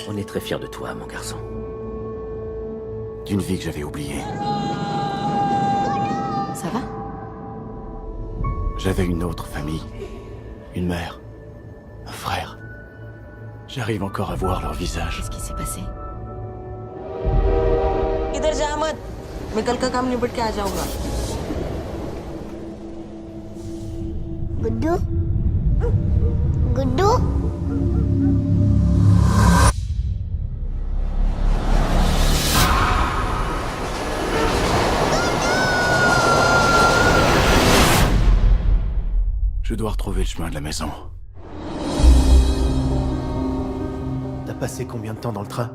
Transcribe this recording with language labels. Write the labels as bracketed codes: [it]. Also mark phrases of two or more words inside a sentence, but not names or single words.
[fr] On est très fiers de toi, mon garçon. D'une vie que j'avais oubliée. Ça va? J'avais une autre famille. Une mère. Un frère. J'arrive encore à voir leur visage. Qu'est-ce qui s'est passé? [hi] इधर जा मत मैं कल का काम निपट के आ जाऊंगा गुड्डू गुड्डू [fr] Je dois retrouver le chemin de la maison. T'as passé combien de temps dans le train?